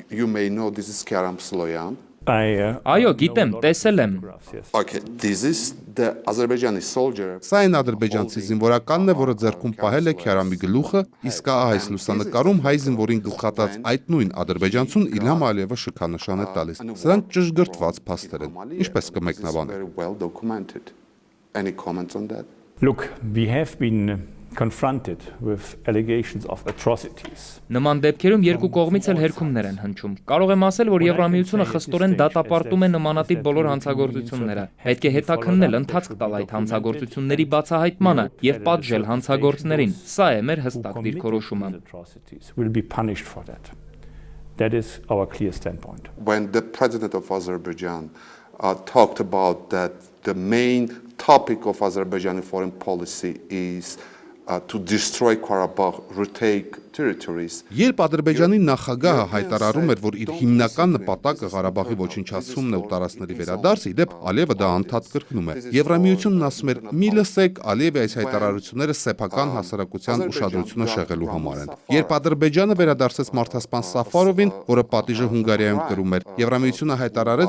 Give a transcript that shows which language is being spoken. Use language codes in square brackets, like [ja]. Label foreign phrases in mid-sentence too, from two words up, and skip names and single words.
[en] You may know this is Karam Sloyan. [hy] Այո, գիտեմ, տեսել եմ։ [en] Okay, this is the Azerbaijani soldier. [hy] Սա այն ադրբեջանցի զինվորականն է, որը ձեռքում պահել է Քյարամի գլուխը, իսկ այս լուսանկարում հայ զինվորին գլխատած այդ նույն ադրբեջանցուն Իլհամ Ալիևը շքանշան է տալիս։ Սրանք ճշգրտված փաստեր են։ Ինչպես կմեկնաբանեք։ [en] Very well documented. Any comments on that? Look, we have been confronted with allegations of atrocities. [hy] Նման դեպքերում երկու կողմից էլ հերքումներ են հնչում։ Կարող եմ ասել, որ Եվրամիությունը խստորեն դատապարտում է նմանատիպ բոլոր հանցագործությունները։ Պետք է հետաքննել, ընթացք տալ այդ հանցագործությունների բացահայտմանը եւ պատժել հանցագործներին։ Սա է մեր հստակ դիրքորոշումը։ [en] Will be punished for that. That is our clear standpoint. When the president of Azerbaijan talked about that the main topic of Azerbaijani foreign policy is to destroy Karabakh, retake territories. [hy] Երբ Ադրբեջանի նախագահը հայտարարում էր, որ իր հիմնական նպատակը Ղարաբաղի ոչնչացումն է ու տարածքների վերադարձը, իդեպ Ալիևը դա անդադ կրկնում է։ Եվրամիությունն ասում էր՝ մի լսեք, Ալիևի այս հայտարարությունները սեփական հասարակության ուշադրությունը շեղելու համար են։ Երբ Ադրբեջանը վերադարձեց մարդասպան Սաֆարովին, որը պատիժը Հունգարիայում կրում էր, Եվրամիությունը հայտարարեց,